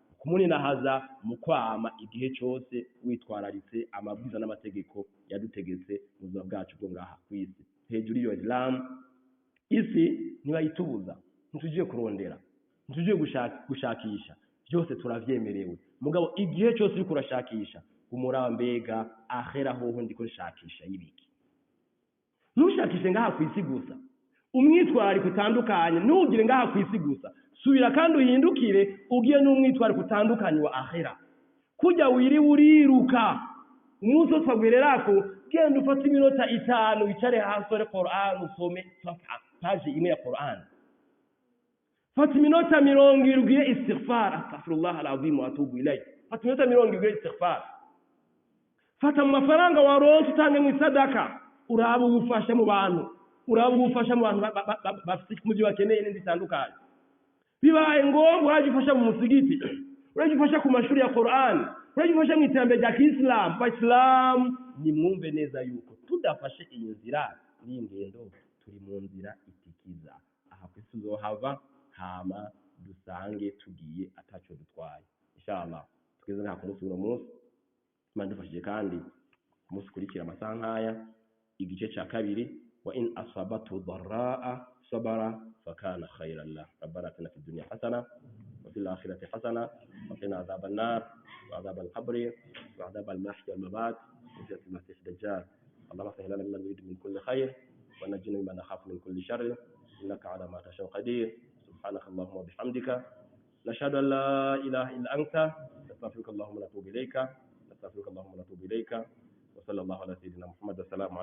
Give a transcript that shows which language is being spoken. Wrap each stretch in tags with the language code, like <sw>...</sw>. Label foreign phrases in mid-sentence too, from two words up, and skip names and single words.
<rn>kumuninahaza mu kwama igihe cyose witwararitse amabwiriza n'amategeko yadutegetse mu buzima bwacu bwo ngaha ku isi. Hejuru y'iyo Islam isi ntibayitubuza, ntitugiye kurondera, ntitugiye gushakisha, byose turavyemerewe. Mugabo igihe cyose uriko urashakisha umuraba mbega ahera hoho ndiko nshakisha y'ibiki. Ntushakishe ngaha ku isi gusa, umwitwarariko utandukanye ntugire ngaha ku isi gusa, subira kandi uhindukire ugiye n'umwitwarariko utandukanye wa ahera. Kujya wiri uriruka umunsi wose wagwererako, genda ufate iminota 5 wicare hasi ore Qur'an usome page imwe ya Qur'an. Fata iminota 70 ugire istighfar,</rn> <ar>أستغفر الله العظيم وأتوب إليه.</ar> <rn>Fata iminota 70 ugire istighfar. Fata amafaranga waronse utange mu sadaka, uraba ubufasha mu bantu, uraba ubufasha mu bantu bafite mu byo bakeneye n'indi tandukanye. Bibaye ngombwa uraje ufasha mu musigiti, uraje ufasha ku mashuri ya Qur'an, uraje ufasha mu iterambere rya Islam. Islam ni mwumve neza yuko tudafashe iyi nzira n'ingendo turi mu nzira itikiza. Aha kwisuzohava hama dusange tugiye ataco dutwaye. Inshallah tugeze nta ku munsi uno munsi mandufashije kandi umunsi kurikira amasaha nkaya igice cya kabiri</rn> <ar>وإن أصابته ضراء صبر فكان خيرا له ربنا آتنا في الدنيا حسنة وفي الآخرة حسنة وقنا عذاب النار وعذاب القبر وعذاب المحيا والممات وفتنة المسيح الدجال. اللهم سهل لنا ما نريد من كل خير ونجنا مما نخاف من كل شر انك على ما تشاء قدير. سبحانك اللهم وبحمدك نشهد ان لا اله الا انت نستغفرك اللهم ونتوب اليك نستغفرك اللهم ونتوب اليك وصلى الله على سيدنا محمد.</ar>